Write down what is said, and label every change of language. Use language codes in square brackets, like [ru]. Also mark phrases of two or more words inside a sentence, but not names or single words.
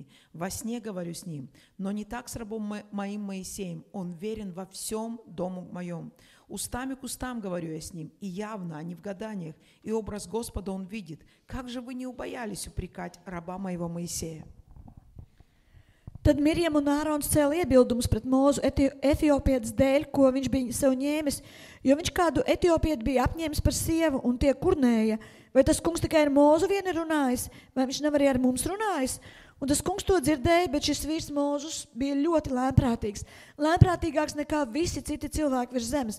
[ru] Во сне говорю с ним, но не так с рабом моим Моисеем. Он верен во всем дому моем. Устами к устам говорю я с ним, и явно, а не в гаданиях, и образ Господа он видит. Как же вы не убоялись упрекать раба моего Моисея?» [lv] Tad Mirjam un Ārons cēla iebildumus pret Mūzu etiopietes dēļ, ko viņš bija sev ņēmis, jo viņš kādu etiopieti bija apņēmis par sievu un tie kurnēja. Vai tas kungs tikai ar Mūzu vien ir runājis, vai viņš nav arī ar mums runājis? Un tas kungs to dzirdēja, bet šis vīrs Mūzus bija ļoti lēnprātīgs, lēnprātīgāks nekā visi citi cilvēki virs zemes.